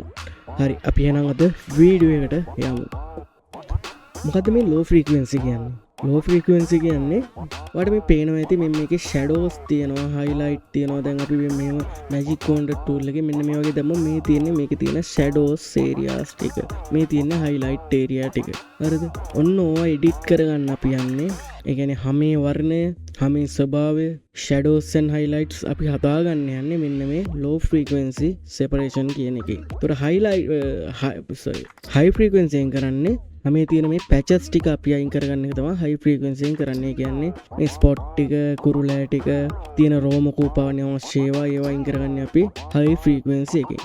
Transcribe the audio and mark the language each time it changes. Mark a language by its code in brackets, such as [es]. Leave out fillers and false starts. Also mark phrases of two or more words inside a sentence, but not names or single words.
[si] හරි. අපි එහෙනම් අද වීඩියෝ එකට යමු. මොකද්ද මේ [en] low frequency [si] කියන්නේ? [en] low frequency [si] කියන්නේ ඔයාලට මේ පේනවා ඇති මෙන්න මේකේ shadows තියෙනවා, highlight තියෙනවා. දැන් අපි මෙහෙම [en] magic wand tool [si] එකේ මෙන්න මේ වගේ දැම්ම මේ තියෙන්නේ මේකේ තියෙන [en] shadows areas [si] ටික. මේ තියෙන [en] highlight area [si] ටික. හරිද? ඔන්න ඕවා edit කරගන්න අපි යන්නේ. ඒ කියන්නේ හැමේ වර්ණය, හැමේ ස්වභාවය, [en] shadows and highlights [si] අපි හදාගන්න යන්නේ මෙන්න මේ [en] low frequency separation [si] කියන එකේ. ඒතර [en] high frequency [si] එකෙන් කරන්නේ මේ තියෙන මේ පැචස් ටික අපි අයින් කරගන්න එක තමයි [en] high frequency [si] එකෙන් කරන්නේ. කියන්නේ මේ ස්පොට් ටික, කුරුලෑ ටික, තියෙන රෝම කූපාවන්‍ය අවශ්‍ය ඒවා අයින් කරගන්නේ අපි [en] high frequency [si] එකෙන්.